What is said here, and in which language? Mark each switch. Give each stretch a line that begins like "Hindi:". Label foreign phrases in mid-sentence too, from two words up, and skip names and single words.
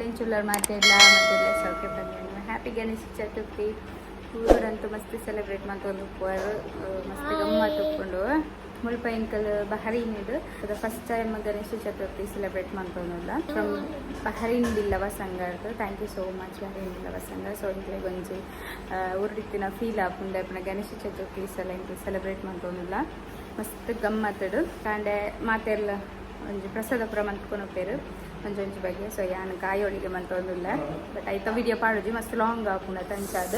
Tulu: ಎಂಚುಲ್ಲರ್ ಮಾತೆಲ್ಲ ಮತ್ತೆಲ್ಲ ಸೌಖ್ಯ ಬಂದ ಹ್ಯಾಪಿ ಗಣೇಶ ಚತುರ್ಥಿ. ಊರಂತೂ ಮಸ್ತ್ ಸೆಲೆಬ್ರೇಟ್ ಮಾಡ್ಕೊಂಡು ಉಪ್ಪುವರು ಮಸ್ತ್ ಗಮ್ಮತ್ತು ಉಪ್ಕೊಂಡು ಮುಲ್ಪ ಎಂಕಲ್ ಬಹರೀನಿದು ಅದು
English: first time
Tulu: ಗಣೇಶ ಚತುರ್ಥಿ ಸೆಲೆಬ್ರೇಟ್ ಮಾಡ್ಕೊಂಡಲ್ಲ ಫ್ರಮ್ ಬಹರೀನ್ ಬಿಲ್ಲವ ಸಂಘದ್ದು.
English: thank you so much Bahrain Billava Sangha.
Tulu: ಸೊ ಇಂಕ್ಲೆ ಗೊಂಜಿ ಉರ್ಡಿತ್ತಿನ ಫೀಲ್ ಆಪುಂಡೆ ಪುನಃ ಗಣೇಶ ಚತುರ್ಥಿ ಸಲ ಇಂಕ್ಲೆ ಸೆಲೆಬ್ರೇಟ್ ಮಾಡ್ಕೊಂಡಲ್ಲ ಮಸ್ತ್ ಗಮ್ಮತ್ತಡು ಕಾಂಡೆ ಮಾತೆಲ್ಲ ಒಂಜಿ ಪ್ರಸಾದ ಪುರ ಮಂತ್ಕೊಂಡು ಒಂಜೊಂಜಿ ಬಗ್ಗೆ. ಸೊ ಯಾನು ಕಾಯೋಳಿಗೆ ಮಂತೊಂದುಲ್ಲ ಬಟ್ ಐತ ವಿಡಿಯೋ ಪಾಡುಜಿ ಮಸ್ತ್ ಲಾಂಗ್ ಆಪುಂಡ ತಂಚಾದು.